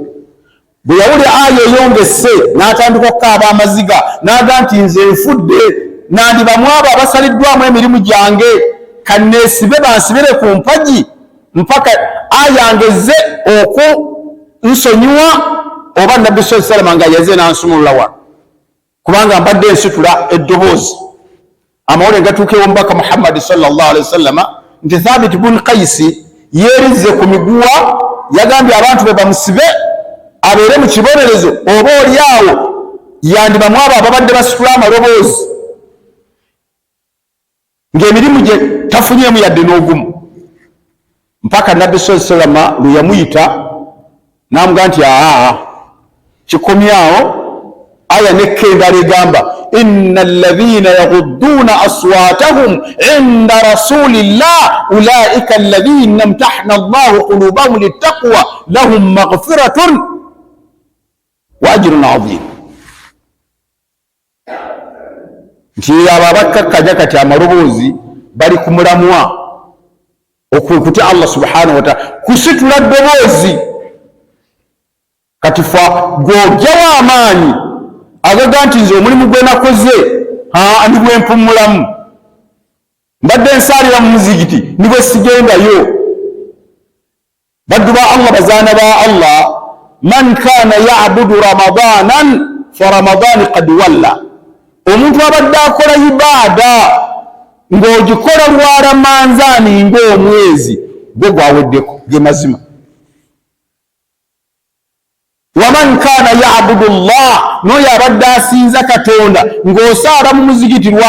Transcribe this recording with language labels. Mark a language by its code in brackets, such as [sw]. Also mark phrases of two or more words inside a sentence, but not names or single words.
[lg] Bwe yawulira aya eyongesse n'atandika okukaaba amaziga n'aga nti nze nfudde, nandibamu abo abasaliddwamu emirimu gyange, kanneesibe bansibire ku mpagi mpaka ayangeze okunsonyiwa oba Nabbi [ar] صلى الله عليه وسلم [lg] nga yaze n'ansumulula wa, kubanga mbadde nsitula eddoboozi. amawulire gatuukewo omubaka Muhammad [ar] صلى الله عليه وسلم [lg] nti Thabit bun Qaisi yeerize ku miguwa, yagambye abantu be bamusibe abeere mu kibonerezo, oba oliawo yandibamu abo ababadde basitula amaloboozi ng'emirimu gye tafunyeemu yadde n'ogumu, mpaka Nabbi [ar] صلى الله عليه وسلم [lg] lwe yamuyita n'amugaa nti kikomyawo. Aya nekkendala egamba [ar] إن الذين يغضون أصواتهم عند رسول الله أولئك الذين امتحن الله قلوبهم للتقوى لهم مغفرة وأجر عظيم. [lg] Nti abo abakkakkanya kati amaloboozi bali ku mulamwa okwekutya [ar] الله سبحانه وتعالى, [lg] kusitula ddoboozi kati fa gwogyawo amaanyi agaga nti nze omulimu gwe nakoze ndi gwempumulamu, mbadde nsaalira mu muzigiti ni bwe sigendayo. baddu ba Allah, bazaana ba Allah, [ar] من كان يعبد رمضان فإن رمضان قد ولى, [lg] omuntu abadde akola ibaada ng'ogikola lwa ramanzaani ng'omwezi gwe gwaweddeko, ge mazima. [ar] ومن كان يعبد الله, [lg] n'oyo abadde asinza Katonda ng'osaala mu muzigiti lwa